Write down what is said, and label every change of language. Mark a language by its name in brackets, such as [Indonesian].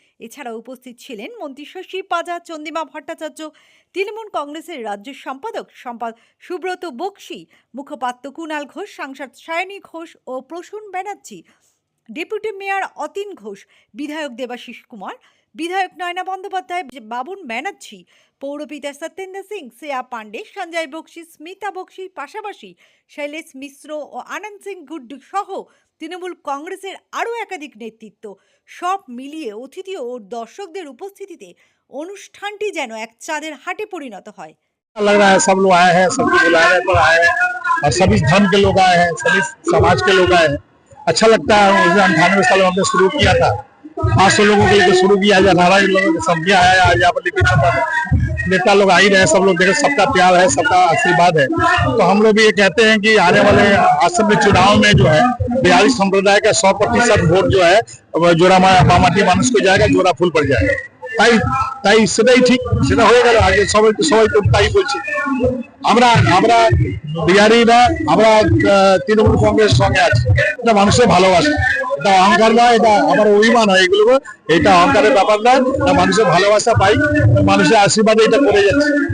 [Bangla] এছাড়া উপস্থিত ছিলেন মন্ত্রী শশী পাজা, চন্দ্রিমা ভট্টাচার্য, তৃণমূল কংগ্রেসের রাজ্য সম্পাদক সুব্রত বক্সি, মুখপাত্র কুণাল ঘোষ, সাংসদ সায়নী ঘোষ ও প্রসূন ব্যানার্জি, ডেপুটি মেয়র অতীন ঘোষ, বিধায়ক দেবাশিস কুমার, বিধায়ক নয়না বন্দ্যোপাধ্যায়, বাবুন ব্যানার্জি, পৌরপিতা সত্যেন্দ্র সিং, শ্রেয়া পাণ্ডে, সঞ্জয় বক্সি, স্মিতা বক্সির পাশাপাশি শৈলেশ মিশ্র ও আনন্দ সিং গুড্ডু সহ তৃণমূল কংগ্রেসের আরও একাধিক নেতৃত্ব। সব মিলিয়ে অতিথি ও দর্শকদের উপস্থিতিতে অনুষ্ঠানটি যেন এক চাঁদের হাটে পরিণত হয়। [Hindi] लग रहा है सब लोग आए हैं, सबकी बुलाने पर आए हैं और सभी धर्म के लोग आए हैं, सभी समाज के लोग आए हैं। अच्छा लगता है। 98 साल में हमने शुरू किया था, 500 लोगों के लिए शुरू किया, 18 लोगों के सब आया। आज यहाँ पर नेता लोग आ ही रहे हैं, सब लोग देखे, सबका प्यार है, सबका आशीर्वाद है। तो हम लोग भी ये कहते हैं कि आने वाले असम चुनाव में जो है बिहारी संप्रदाय का 100% वोट जो है जोड़ा माटी मानुष को जाएगा, जोड़ा फूल पड़ जाएगा। [Bangla] তাই সেটাই ঠিক, সেটা হয়ে গেল। আগে সবাই তো তাই বলছে। আমরা বিহারিরা, আমরা তৃণমূল কংগ্রেসের সঙ্গে আছি। এটা মানুষের ভালোবাসা, এটা অহংকার নয়, এটা আমার অভিমান হয়। এগুলো এটা অহংকারের ব্যাপার নয়, মানুষের ভালোবাসা পাই, মানুষের আশীর্বাদে এটা করে যাচ্ছে।